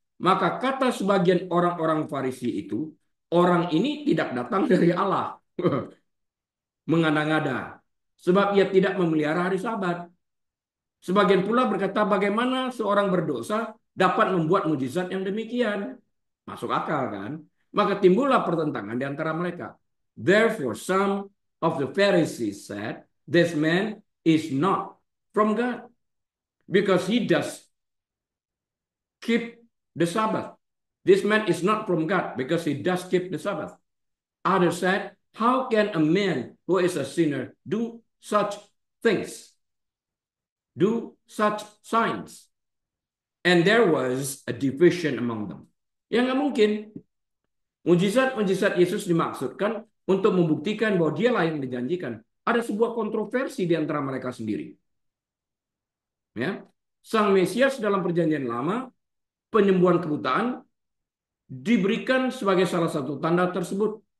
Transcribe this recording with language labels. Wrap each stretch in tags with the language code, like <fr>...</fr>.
<id>Maka kata sebagian orang-orang Farisi itu, orang ini tidak datang dari Allah. Mengada-ngada. Sebab ia tidak memelihara hari Sabat. Sebagian pula berkata, bagaimana seorang berdosa dapat membuat mujizat yang demikian? Masuk akal kan? Maka timbullah pertentangan di antara mereka.</id> <en>Therefore some of the Pharisees said, this man is not from God, because he does keep the Sabbath. This man is not from God, because he does keep the Sabbath. Others said, how can a man who is a sinner do such things? Do such signs? And there was a division among them.</en> <id>Ya nggak mungkin. Mujizat-mujizat Yesus dimaksudkan untuk membuktikan bahwa dialah yang dijanjikan. Ada sebuah kontroversi di antara mereka sendiri. Ya, Sang Mesias dalam perjanjian lama, penyembuhan kebutaan, diberikan sebagai salah satu tanda tersebut.</id>